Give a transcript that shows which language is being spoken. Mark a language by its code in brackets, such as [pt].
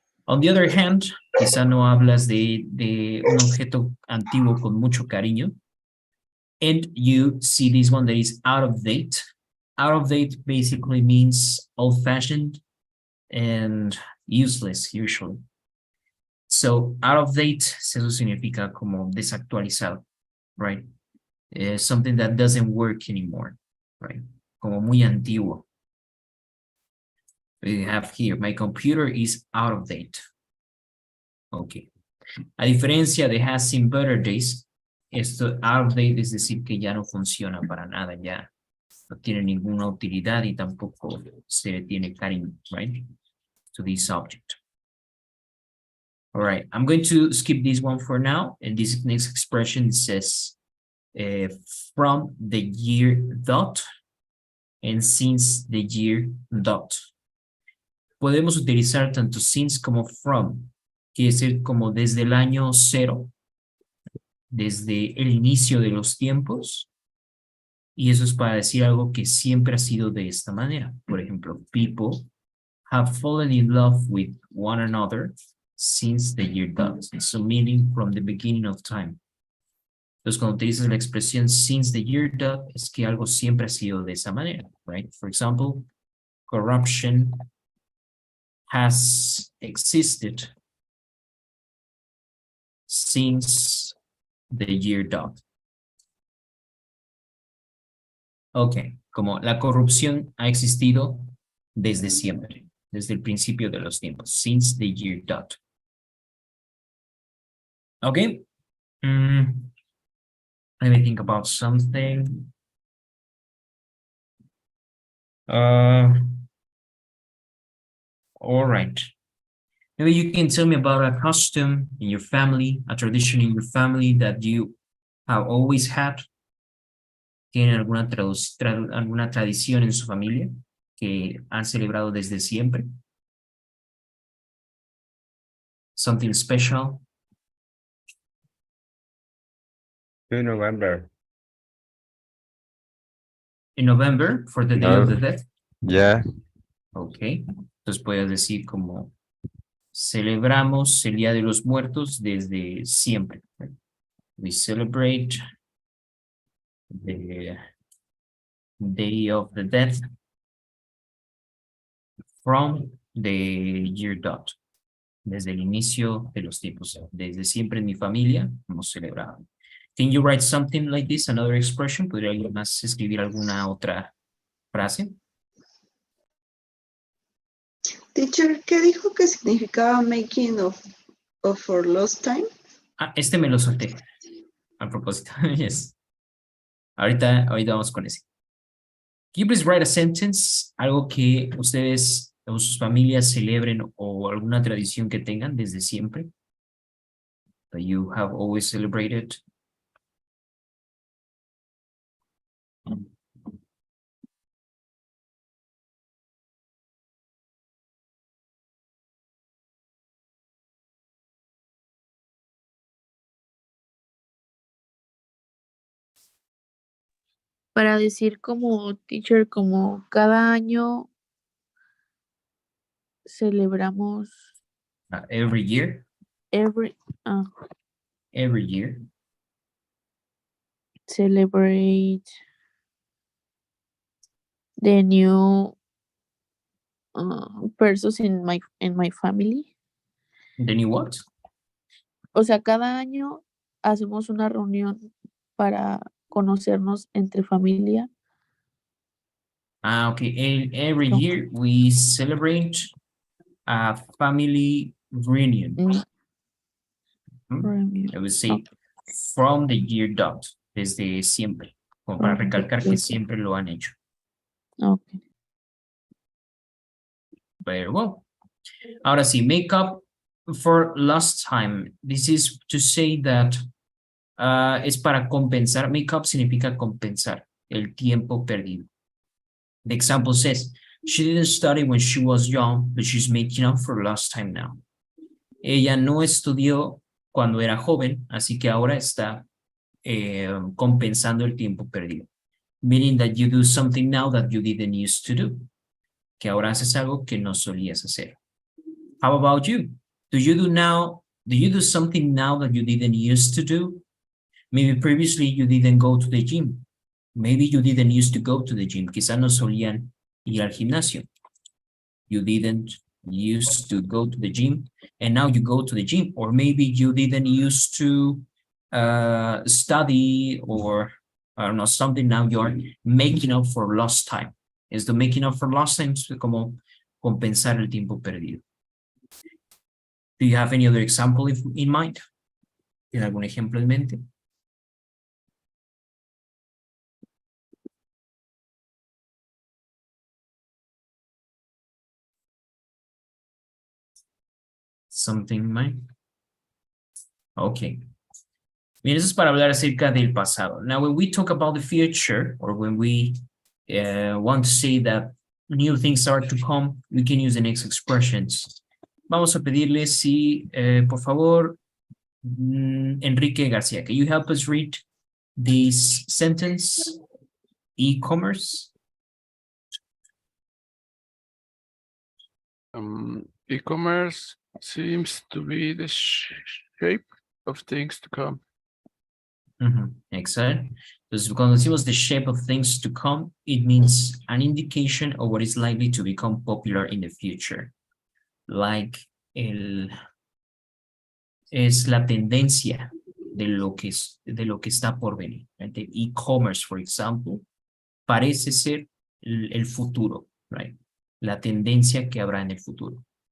[es] On the other hand, quizá no hablas de un objeto antiguo con mucho cariño. [en] And you see this one that is out of date. Out of date basically means old-fashioned and useless usually. [es] So out of date, eso significa como desactualizado, right? [en] Something that doesn't work anymore, right? Como muy antiguo. We have here, my computer is out of date. Okay. [es] A diferencia de has seen better days, esto out of date es decir que ya no funciona para nada, ya no tiene ninguna utilidad y tampoco se le tiene cariño, right? [en] To this object. All right, I'm going to skip this one for now. And this next expression says from the year dot and since the year dot. [es] Podemos utilizar tanto since como from. Quiere decir como desde el año cero, desde el inicio de los tiempos. Y eso es para decir algo que siempre ha sido de esta manera. [en] Por ejemplo, people have fallen in love with one another since the year dot. So meaning from the beginning of time. [es] Entonces, cuando utilizas la expresión since the year dot, es que algo siempre ha sido de esa manera, right? [en] For example, corruption has existed since the year dot. [es] Ok, como la corrupción ha existido desde siempre, desde el principio de los tiempos, since the year dot. [en] Okay. Let me think about something. All right. Maybe you can tell me about a custom in your family, a tradition in your family that you have always had. [es] ¿Tienen alguna tradición en su familia que han celebrado desde siempre? [en] Something special? 2 November. In November, for the Day of the Dead? Yeah. Ok. [es] Entonces puedes decir como celebramos el Día de los Muertos desde siempre. [en] We celebrate the Day of the Dead from the year dot. [es] Desde el inicio de los tiempos. Desde siempre en mi familia hemos celebrado. [en] Can you write something like this, another expression? [es] ¿Podría alguien más escribir alguna otra frase? Teacher, ¿qué dijo que significaba making of for lost time? Ah, este me lo solté. A propósito, yes. Ahorita vamos con ese. [en] Can you please write a sentence? [es] Algo que ustedes o sus familias celebren o alguna tradición que tengan desde siempre. [en] That you have always celebrated. [es] Para decir como teacher, como cada año celebramos [en] Every year. every Every year. celebrate the new persons in my family. The new what? [es] O sea, cada año hacemos una reunión para conocernos entre familia. [en] Ah, okay. Every No. year we celebrate a family reunion. [es] Reunión. I would say from the year dot, desde siempre, como para recalcar que siempre lo han hecho. [en] Okay. Very well. Ahora sí, make up for lost time. This is to say that es para compensar. [es] Make up significa compensar el tiempo perdido. [en] The example says, she didn't study when she was young, but she's making up for lost time now. [es] Ella no estudió cuando era joven, así que ahora está compensando el tiempo perdido. [en] Meaning that you do something now that you didn't used to do. Que ahora haces algo que no solías hacer. How about you? Do you do something now that you didn't used to do? Maybe previously you didn't go to the gym. Maybe you didn't used to go to the gym. [es] Quizá no solían ir al gimnasio. [en] You didn't used to go to the gym and now you go to the gym. Or maybe you didn't used to study or I don't know, something. Now you're making up for lost time. [es] Esto making up for lost time es como compensar el tiempo perdido. [en] Do you have any other example in mind? [es] ¿Tiene algún ejemplo en mente? Something in mind? Okay. Bien, eso es para hablar acerca del pasado. [en] Now, when we talk about the future, or when we want to say that new things are to come, we can use the next expressions. [es] Vamos a pedirle si, por favor, Enrique García, can you help us read this sentence? E-commerce. [en] E-commerce seems to be the shape of things to come. Excellent. Entonces, cuando decimos the shape of things to come, it means an indication of what is likely to become popular in the future. [es] Like es la tendencia de lo que está por venir. Right? [en] The e-commerce, for example, parece ser el futuro, right? [es] La tendencia que habrá en el futuro.